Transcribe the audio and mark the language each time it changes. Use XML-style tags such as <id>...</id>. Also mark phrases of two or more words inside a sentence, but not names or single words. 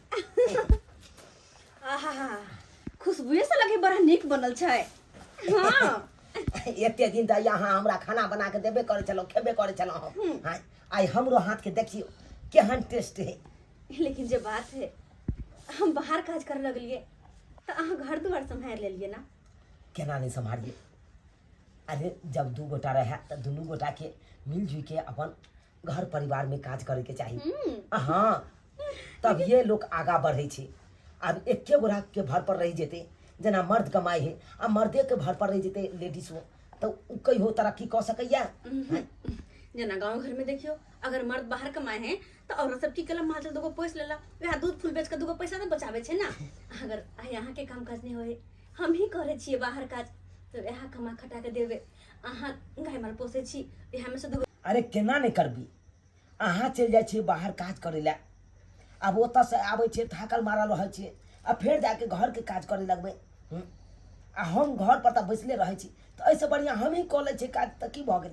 <mai>आहा खुशबुए से लगे बड़ा नीक बनल छे हां एते दिन त यहाँ हमरा खाना बना के देबे करे चलो खेबे करे चलो हम आई हमरो हाथ के देखियो केहन टेस्ट है लेकिन जे बात है हम बाहर काज कर लगलिए तो अहाँ घर द्वार संभाल लेलिए ना केना नहीं संभालिए अरे जब दू गोटा रहे तो दुनू गोटा के मिलजुल के अपन घर परिवार में काज करे के चाहिए हाँ तब ये लोग आगा बढ़े छे अब एके गोरा के भर पर रह जेते जना मर्द कमाए है आ मर्दे के भर पर रह जेते लेडीज हो तो कहियो तरक्की कर सकैया जना गांव घर में देखियो अगर मर्द बाहर कमाए हैं तो औरत सब की कलम माल दोगो पैसा लेला वह दूध फूल बेच के दोगो पैसा तो बचावे छे ना अगर यहाँ के काम काज नहीं होए हम ही करे छिए बाहर काज तो यहाँ कमा खटा के देवे अहाँ गाय माल पोसे छी यहाँ में से दोगो अरे केना नहीं करबी अहाँ चल जाए छे बाहर काज करे ला अब ओत से आवे छे थाकल मारल रह छे आ फिर जाके घर के काज करे लगबे आ हम घर पर त बैसले रहे छी तो ऐसे बढ़िया हम ही कॉलेज छे काज त की भ गेले</mai>